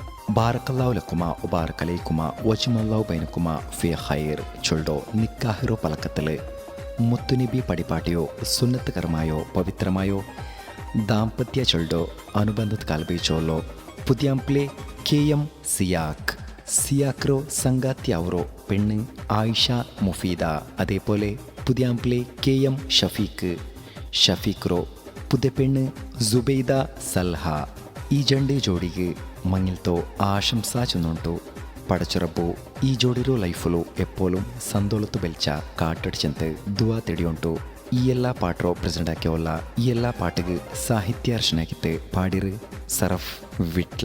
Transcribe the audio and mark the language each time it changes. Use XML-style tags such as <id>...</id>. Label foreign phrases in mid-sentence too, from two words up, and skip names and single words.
<ar>بارك الله لكما وبارك عليكما وجمع الله بينكما في خير</ar> <bcq>ചൊല്ലോ നിക്കാഹിറോ പലക്കത്തിൽ മുത്തുനബി പടിപാട്ടിയോ സുന്നത്ത് കർമായോ പവിത്രമായോ ദാമ്പത്യ ചൊല്ലോ അനുബന്ധ കാൽബയിച്ചോല്ലോ പുതിയാംപ്ലെ KM സിയാഖ് സിയാക്രോ സംഗാത്യാവറോ പെണ്ണ് ആയിഷ മുഫീദ. അതേപോലെ പുതിയാംപ്ലെ KM ഷഫീഖ്രോ പുതിയ പെണ്ണ് ജുബൈദ സൽഹ. ഈ ജಂಡೆ ಜೋಡಿಗೆ ಮಂಗಿಲ್ತೋ ಆಶಂಸಾ ಚೆನ್ನುಂಟು ಪಡಚರಬ್ಬು ಈ ಜೋಡಿರೋ ಲೈಫಲು ಎಪ್ಪೋಲು ಸಂದೋಲತ್ತು ಬೆಲ್ಚ ಕಾಟಡಿಚಂತೆ ದುವಾ ತೆಡಿಯುಂಟು. ಈ ಎಲ್ಲ ಪಾಟ್ರೋ ಪ್ರೆಸೆಂಟ್ ಆಕ್ಯವಲ್ಲ. ಈ ಎಲ್ಲ ಪಾಟಿಗೆ ಸಾಹಿತ್ಯ ರಚನೆಯಾಗಿತ್ತೆ ಪಾಡಿರು ಸರಫ್ ವಿಟ್ಲ.</bcq>